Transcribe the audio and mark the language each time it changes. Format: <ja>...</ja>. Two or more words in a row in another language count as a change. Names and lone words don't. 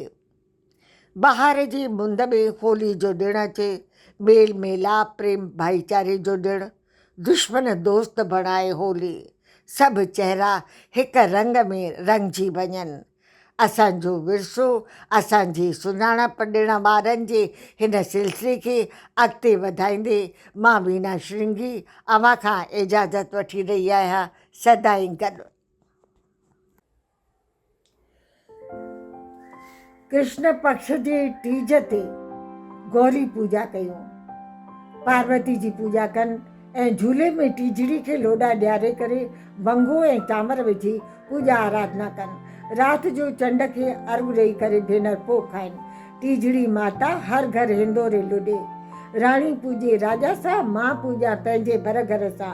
<sd>बहार जी मुंद में होली जो ॾिणु अचे, मेल मेलाप प्रेम भाईचारे जो ॾिणु, दुश्मन दोस्त बणाए होली, सभु चहिरा हिकु रंग में रंगजी वञनि। असांजो विरसो, असांजी सुञाणप ॾिण वारनि जे हिन सिलसिले खे अॻिते वधाईंदे मां वीना श्रृंगी अव्हां खां इजाज़त वठी रही आहियां। सदाईं गॾु। कृष्ण पक्ष जे टीज ते गौरी पूजा कयूं, पार्वती जी पूजा कनि ऐं झूले में टीजड़ी खे लोॾा ॾियारे करे वंगो ऐं चांवर विझी पूजा आराधना कनि। राति जो चंड खे अर्घु ॾेई करे भेनर पोइ खाइनि। टीजड़ी माता हर घर हिंदोरे लुॾे, राणी पूजे राजा सां, मां पूजा पंहिंजे भर घर सां।</sd>